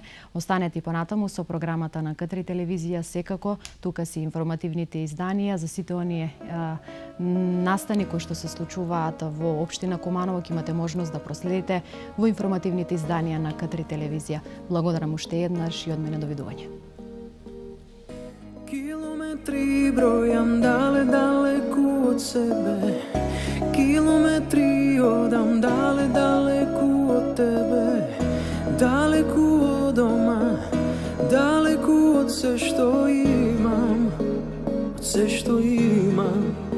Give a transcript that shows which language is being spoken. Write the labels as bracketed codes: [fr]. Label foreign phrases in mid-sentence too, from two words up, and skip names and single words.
[mk] Останете и понатаму со програмата на К3 телевизија, секако тука си информативните изданија за сите оние настани кои што се случуваат во општина Куманово, ќе имате можност да проследите во информативните изданија на К3 телевизија. Благодарам уште еднаш и од мене довидување. [hr] Kilometri brojam daleku od sebe, kilometri odam daleku od tebe, daleku od doma, daleku od sve što imam, od sve što imam.